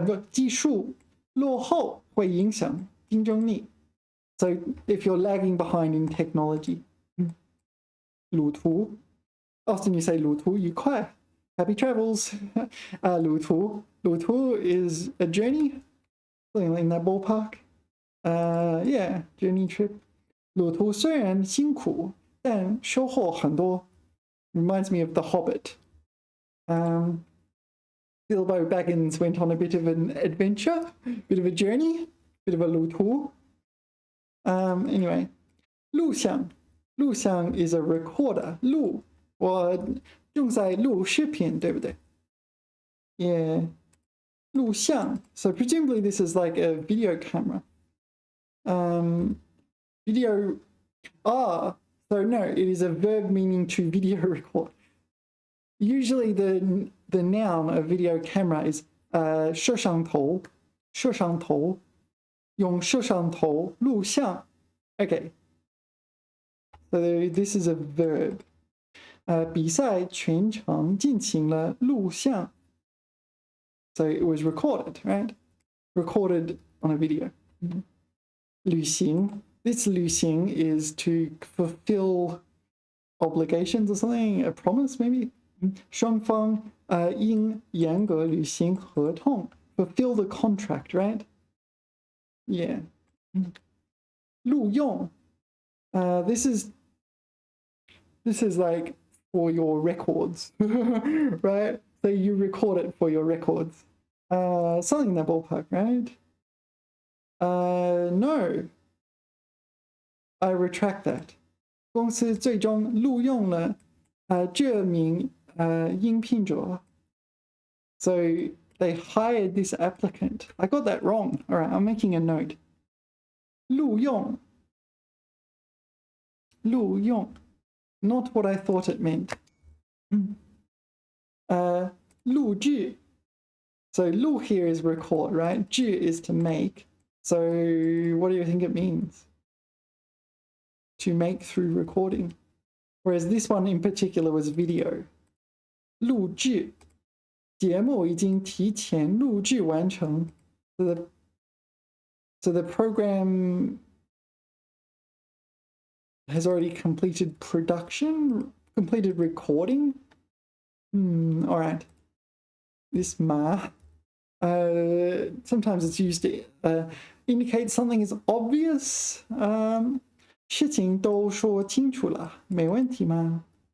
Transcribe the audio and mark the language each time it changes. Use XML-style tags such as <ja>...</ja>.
<zh>技术落后会影响竞争力.</zh> <en>So if you're lagging behind in technology. 路途, often you say</en> <zh>路途愉快.</zh> <en>Happy travels. 路途 is a journey. Something in that ballpark. Yeah, journey trip.</en> <zh>路途虽然辛苦, 但收获很多.</zh> <en>Reminds me of The Hobbit. Bilbo Baggins went on a bit of an adventure, bit of a journey, bit of a 路途. Anyway, 录像 is a recorder.</en> <zh>录我用在录视频，对不对？ Yeah. 录像.</zh> <en>So presumably this is like a video camera. Video. So no, it is a verb meaning to video record. usually the noun of video camera is</en> <zh>摄像头，摄像头，用摄像头录像。</zh> <en>Okay, so this is a verb.</en> <zh>比赛全程进行了录像。</zh> <en>So it was recorded, right? Recorded on a video. 旅行 This 旅行 is to fulfill obligations or something, a promise maybe.</en> <zh>双方应严格履行合同</zh> <en>fulfill the contract, right? Yeah. 录用 this is like for your records, right? So you record it for your records. Something in that ballpark, right? No. I retract that.</en> <zh>公司最终录用了这名应聘者.</zh> <en>So they hired this applicant. I got that wrong. All right, I'm making a note.</en> <zh>录用. 录用.</zh> <en>Not what I thought it meant.</en> <zh>录制.</zh> <en>So 录 here is record, right? 制 is to make. So what do you think it means? To make through recording. Whereas this one in particular was video.</en> <zh>录制. 节目已经提前录制完成.</zh> <en>So the program has already completed production, completed recording. All right. This ma. Sometimes it's used to indicate something is obvious.</en> <zh>事情都说清楚了，没问题吗?</zh>